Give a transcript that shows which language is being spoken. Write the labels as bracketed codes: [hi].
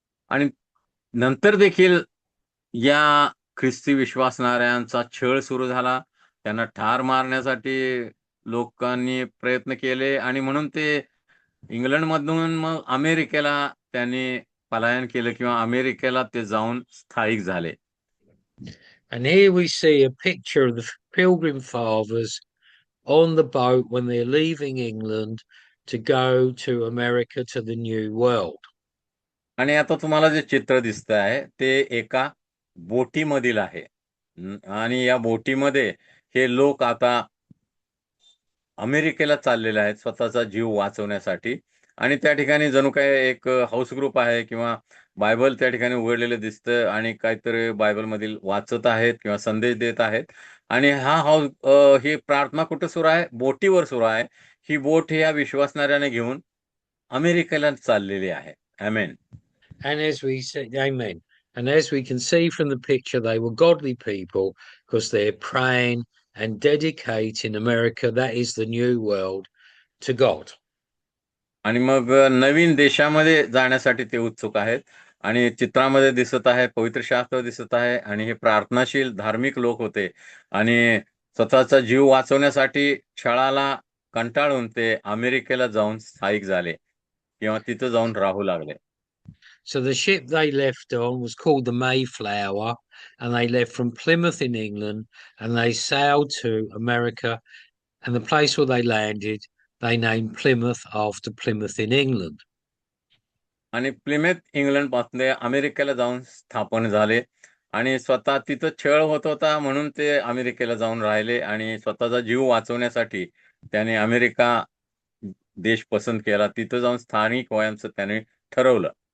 [mr] आणि नंतर देखील या ख्रिस्ती विश्वासणाऱ्यांचा छळ सुरू झाला. त्यांना ठार मारण्यासाठी लोकांनी प्रयत्न केले आणि म्हणून ते इंग्लंडमधून मग अमेरिकेला त्यांनी पलायन केलं किंवा अमेरिकेला ते जाऊन स्थायिक झाले. [en] And here we see a picture of the Pilgrim Fathers on the boat when they're leaving England to go to America, to the New World. [mr] आणि आता तुम्हाला जे चित्र दिसत आहे ते एका बोटीमधील आहे. आणि या बोटीमध्ये हे लोक आता अमेरिकेला चाललेले आहेत स्वतःचा जीव वाचवण्यासाठी. आणि त्या ठिकाणी जणू काय एक [en] house group [mr] आहे किंवा बायबल त्या ठिकाणी उघडलेलं दिसतं आणि काहीतरी बायबलमधील वाचत आहेत किंवा संदेश देत आहेत. आणि ही प्रार्थना कुठं सुरू आहे? बोटीवर सुरू आहे. ही बोट या विश्वासणाऱ्याने घेऊन अमेरिकेला चाललेली आहे. आमेन. [en] And as we say, amen. And as we can see from the picture, they were godly people because they're praying and dedicating America, that is the New World, to God. [mr] आणि मग नवीन देशामध्ये जाण्यासाठी ते उत्सुक आहेत. आणि चित्रामध्ये दिसत आहे पवित्र शास्त्र दिसत आहे आणि हे प्रार्थनाशील धार्मिक लोक होते आणि स्वतःचा जीव वाचवण्यासाठी छळाला कंटाळून ते अमेरिकेला जाऊन स्थायिक झाले किंवा तिथं जाऊन राहू लागले. [en] So the ship they left on was called the Mayflower, and they left from Plymouth in England, and they sailed to America, and the place where they landed, they named Plymouth after Plymouth in England. [mr] आणि प्लिमेथ England पासून अमेरिकेला जाऊन स्थापन झाले आणि स्वतः तिथं छळ होत होता म्हणून ते अमेरिकेला जाऊन राहिले आणि स्वतःचा जीव वाचवण्यासाठी त्याने अमेरिका देश पसंत केला. तिथं जाऊन स्थानिक व्हायचं त्याने ठरवलं.